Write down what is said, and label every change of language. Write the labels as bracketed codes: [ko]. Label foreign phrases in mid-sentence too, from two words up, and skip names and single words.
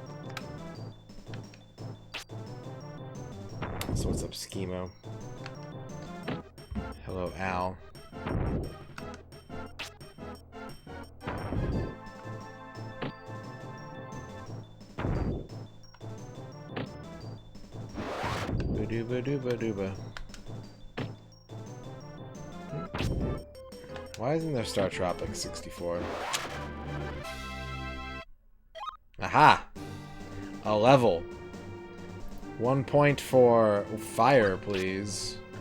[en] So what's up, Schemo? Hello, Al. Ba-dooba dooba dooba. Why isn't there Star Tropics 64? Aha! A level. 1 point for fire, please.